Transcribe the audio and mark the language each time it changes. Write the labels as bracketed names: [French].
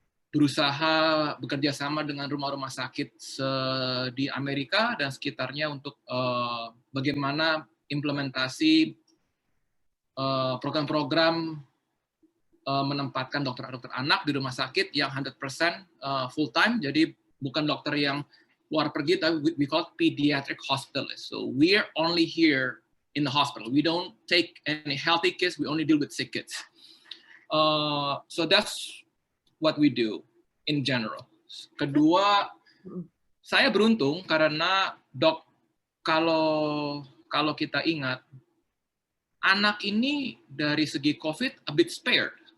[Indonesian] berusaha bekerja sama dengan rumah-rumah sakit di Amerika dan sekitarnya untuk bagaimana implementasi program-program menempatkan dokter-dokter anak di rumah sakit yang 100% full time, jadi bukan dokter yang luar pergi, tapi [English] we call it pediatric hospitalist. So we're only here in the hospital. We don't take any healthy kids. We only deal with sick kids. So that's what we do in general. [Indonesian] Kedua, saya beruntung karena kalau kita ingat, anak ini dari segi COVID [English] a bit spared.